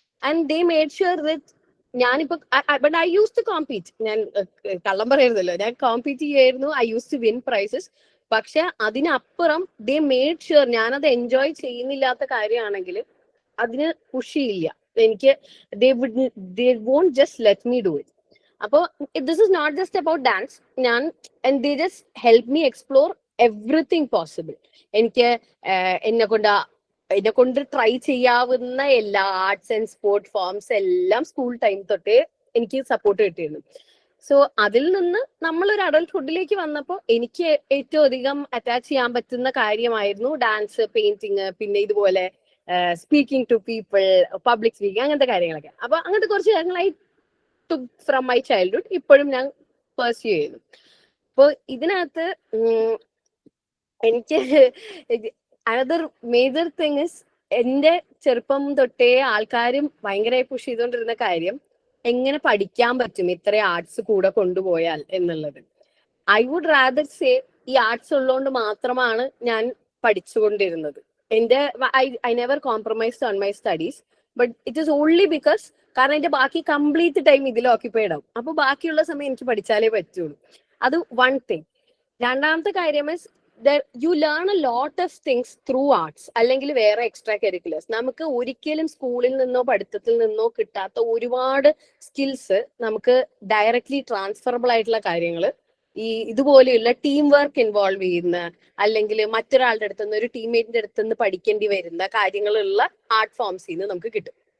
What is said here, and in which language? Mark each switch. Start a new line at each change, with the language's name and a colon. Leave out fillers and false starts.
English: and they made sure that
Malayalam: ഞാനിപ്പോ,
English: But I use to compete.
Malayalam: ഞാൻ കള്ളം പറയരുതല്ലോ, ഞാൻ കോമ്പീറ്റ് ചെയ്യായിരുന്നു.
English: I use to win prizes.
Malayalam: പക്ഷെ അതിനപ്പുറം
English: they made sure
Malayalam: ഞാനത് എൻജോയ് ചെയ്യുന്നില്ലാത്ത കാര്യമാണെങ്കിൽ അതിന് പുഷ് ചെയ്യില്ല എനിക്ക്.
English: they won't just let me do it. അപ്പോ this is not just about dance. And they just help me explore everything possible.
Malayalam: എനിക്ക് എന്നെ കൊണ്ട് ട്രൈ ചെയ്യാവുന്ന എല്ലാ ആർട്സ് ആൻഡ് സ്പോർട്ട് ഫോംസ് എല്ലാം സ്കൂൾ ടൈം തൊട്ടേ എനിക്ക് സപ്പോർട്ട് കിട്ടിയിരുന്നു. സോ അതിൽ നിന്ന് നമ്മളൊരു അഡൾട്ട്ഹുഡിലേക്ക് വന്നപ്പോൾ എനിക്ക് ഏറ്റവും അധികം അറ്റാച്ച് ചെയ്യാൻ പറ്റുന്ന കാര്യമായിരുന്നു ഡാൻസ്, പെയിന്റിങ്, പിന്നെ ഇതുപോലെ
English: speaking to people,
Malayalam: public speaking, അങ്ങനത്തെ കാര്യങ്ങളൊക്കെ. അപ്പൊ അങ്ങനത്തെ കുറച്ച് കാര്യങ്ങളായി
English: from my childhood
Malayalam: ഇപ്പോഴും ഞാൻ പെർസ്യൂ ചെയ്യുന്നു. അപ്പൊ ഇതിനകത്ത് എനിക്ക്
English: another major thing is,
Malayalam: എന്റെ ചെറുപ്പം തൊട്ടേ ആൾക്കാരും ഭയങ്കരമായി പുഷ് ചെയ്തുകൊണ്ടിരുന്ന കാര്യം എങ്ങനെ പഠിക്കാൻ പറ്റും ഇത്ര ആർട്സ് കൂടെ കൊണ്ടുപോയാൽ എന്നുള്ളത്.
English: I would rather say
Malayalam: ഈ ആർട്സ് ഉള്ളതുകൊണ്ട് മാത്രമാണ് ഞാൻ പഠിച്ചുകൊണ്ടിരുന്നത്.
English: I never compromised on my studies, but it is only because
Malayalam: കാരണം എന്റെ ബാക്കി കംപ്ലീറ്റ് ടൈം ഇതിൽ ഓക്യുപ്പൈഡ് ആവും. അപ്പൊ ബാക്കിയുള്ള സമയം എനിക്ക് പഠിച്ചാലേ പറ്റുള്ളൂ. അത് വൺ തിങ്. രണ്ടാമത്തെ കാര്യം is
English: you learn a lot of things through arts
Malayalam: അല്ലെങ്കിൽ വേറെ എക്സ്ട്രാ കരിക്കുലേഴ്സ്. നമുക്ക് ഒരിക്കലും സ്കൂളിൽ നിന്നോ പഠിത്തത്തിൽ നിന്നോ കിട്ടാത്ത ഒരുപാട് സ്കിൽസ് നമുക്ക് ഡയറക്ട്ലി ട്രാൻസ്ഫറബിൾ ആയിട്ടുള്ള കാര്യങ്ങൾ ഈ ഇതുപോലെയുള്ള ടീം വർക്ക് ഇൻവോൾവ് ചെയ്യുന്ന, അല്ലെങ്കിൽ മറ്റൊരാളുടെ അടുത്തുനിന്ന്, ഒരു ടീംമേറ്റിന്റെ അടുത്തുനിന്ന് പഠിക്കേണ്ടി വരുന്ന കാര്യങ്ങളുള്ള ആർട്ട് ഫോംസിൽ നിന്ന് നമുക്ക് കിട്ടും.